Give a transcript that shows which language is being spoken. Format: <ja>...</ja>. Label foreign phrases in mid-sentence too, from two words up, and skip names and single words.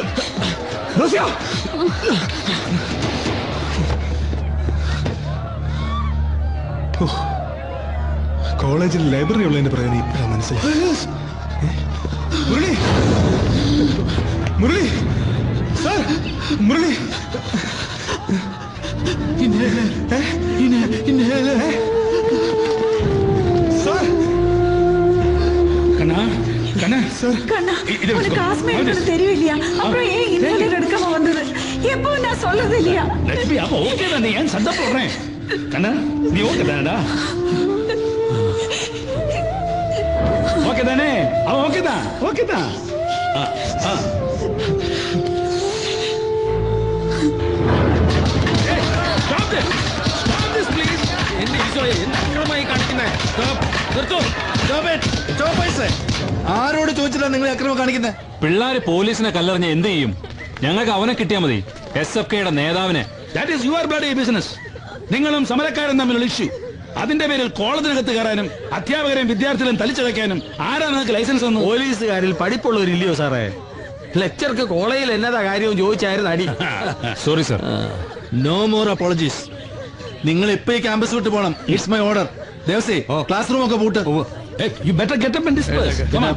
<ml>റസിയ കോളേജിൽ ലൈബ്രറി ഉള്ളതിന്റെ പ്രയോജനം ഇപ്പോഴാണ് മനസ്സിലായി. മുരളി മുരളി സാർ മുരളി സാർ</ml> <ta>கண்ணா கண்ணா கண்ணா ஒரு கிளாஸ்மேட் தெரியலையா? அப்புறம் ஏன் இன்ஹேலர் எடுக்காம வந்தது? எப்போ நான் சொல்லது இல்லையா? லட்சுமி அப்ப ஓகே தான், நீ ஏன் சண்டை போடுறேன்? கண்ணா நீ ஓகே தானடா? ஓகே தானே? அவன் ஓகே தான், ஓகே தான்.</ta> <ml>ആരോട് ചോദിച്ചിട്ടാണ് നിങ്ങൾ അക്രമം കാണിക്കുന്നത്? പിള്ളേര് പോലീസിനെ കല്ലെറിഞ്ഞ എന്ത് ചെയ്യും? ഞങ്ങൾക്ക് അവനെ കിട്ടിയാൽ മതി, SFKയുടെ നേതാവിനെ.</ml> <en>That is your bloody business.</en> <ml>നിങ്ങളും സമരക്കാരും തമ്മിലുള്ള ഇഷ്യൂ. അതിന്റെ പേരിൽ കോളേജിനകത്ത് കയറാനും അധ്യാപകരെയും വിദ്യാർത്ഥികളെയും തലിച്ചടയ്ക്കാനും ആരാ നിങ്ങൾക്ക് ലൈസൻസ് തന്നു? പോലീസുകാരിൽ പഠിപ്പുള്ളവരില്ലയോ സാറേ? ലെക്ചർക്ക് കോളേജിൽ എന്നതാ കാര്യവും ചോദിച്ചായിരുന്നു അടി.</ml> <en>Sorry sir. No more apologies.</en> <ml>നിങ്ങൾ ഇപ്പൊ ഈ ക്യാമ്പസ് വിട്ട് പോകണം.</ml> <en>It's my order.</en> <ml>ദേവസി</ml> <en>class room</en> <ml>ഒക്കെ പൂട്ട്.</ml> <en>You better get up and disperse. Come on.</en>